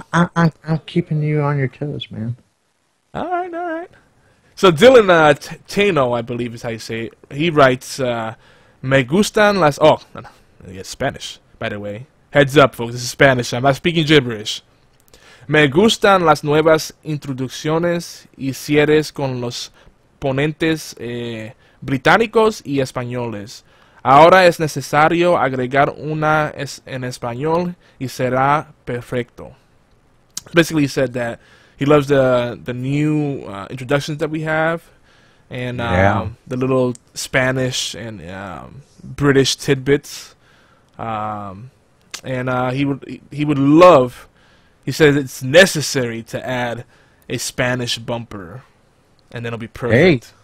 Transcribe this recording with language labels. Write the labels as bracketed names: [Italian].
[English] I'm keeping you on your toes, man. All right. So Dylan Tano, I believe is how you say it. He writes, [Spanish] "Me gustan las." [English] Oh, no, it's Spanish, by the way. Heads up, folks. This is Spanish. I'm not speaking gibberish. [Spanish] Me gustan las nuevas introducciones y cierres con los ponentes británicos y españoles. Ahora es necesario agregar una en español y será perfecto. [English] Basically, he said that he loves the new introductions that we have, and the little Spanish and British tidbits. And he would love. He says it's necessary to add a Spanish bumper, and then it'll be perfect.